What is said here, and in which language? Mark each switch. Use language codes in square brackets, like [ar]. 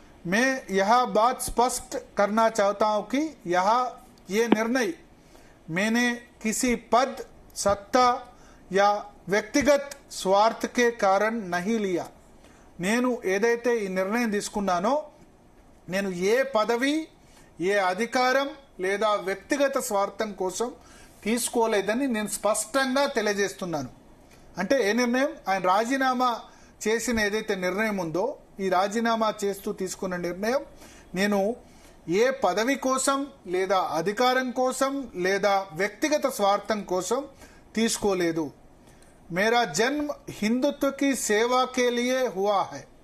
[hi] मैं यह बात स्पष्ट करना चाहता हूं कि ये निर्णय मैंने किसी पद, सत्ता या వ్యక్తిగత స్వార్థ के कारण नहीं लिया. [te] నేను ఏదైతే ఈ నిర్ణయం తీసుకున్నానో నేను ఏ పదవి, ఏ అధికారం లేదా వ్యక్తిగత స్వార్థం కోసం తీసుకోలేదని నేను స్పష్టంగా తెలియజేస్తున్నాను. అంటే ఏ నిర్ణయం, ఆయన రాజీనామా చేసిన ఏదైతే నిర్ణయం ఉందో, ఈ రాజీనామా చేస్తూ తీసుకున్న నిర్ణయం నేను ఏ పదవి కోసం లేదా అధికారం కోసం లేదా వ్యక్తిగత స్వార్థం కోసం తీసుకోలేదు. [hi] मेरा जन्म हिंदुत्व की सेवा के लिए हुआ है.